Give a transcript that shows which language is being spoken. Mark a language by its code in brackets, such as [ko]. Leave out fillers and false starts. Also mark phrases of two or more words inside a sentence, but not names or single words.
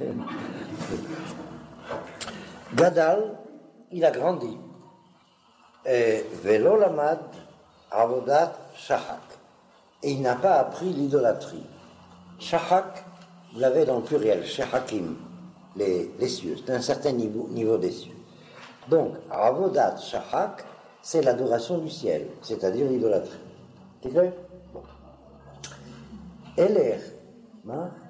[fr] Gadal, il a grandi. [he] ולא למד עבודת שחק. [fr] Et il n'a pas appris l'idolâtrie. Shachak, vous l'avez dans le pluriel, shachakim, les cieux. C'est un certain niveau des cieux. Donc, [he] עבודת שחק, [fr] c'est l'adoration du ciel, c'est-à-dire l'idolâtrie. C'est vrai? Bon. Eler, hein?